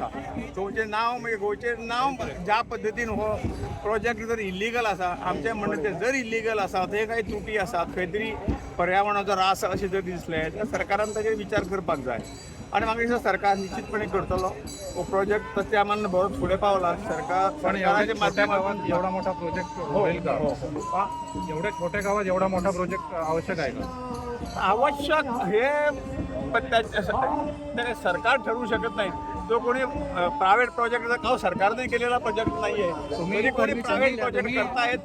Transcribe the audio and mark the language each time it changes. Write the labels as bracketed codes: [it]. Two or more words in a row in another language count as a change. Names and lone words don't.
[kok] गोंयचें नांव ज्या पद्दतीन हो प्रोजेक्ट जर इल्लीगल आसा, आमचें म्हणणें तें जर इल्लीगल आसा थंय काही त्रुटी आसात, खंय तरी पर्यावरणाचो रास अशें जर दिसलें तर सरकारान ताचेर विचार करपाक जाय. आनी म्हाका दिसता सरकार निश्चितपणे करतलो. हो प्रोजेक्ट तशें आम्हाला बरोच फुडें पावला. [mr] सरकाराच्या माध्यमातून एवढा मोठा प्रोजेक्ट होईल का? एवढ्या छोट्या गावात एवढा मोठा प्रोजेक्ट आवश्यक आहे का? आवश्यक हे सरकार ठरवू शकत नाही. जो कोणी प्रायव्हेट प्रोजेक्ट हा सरकारने केलेला प्रोजेक्ट नाहीये. तुम्ही कोणी प्रायव्हेट प्रोजेक्ट करतायत.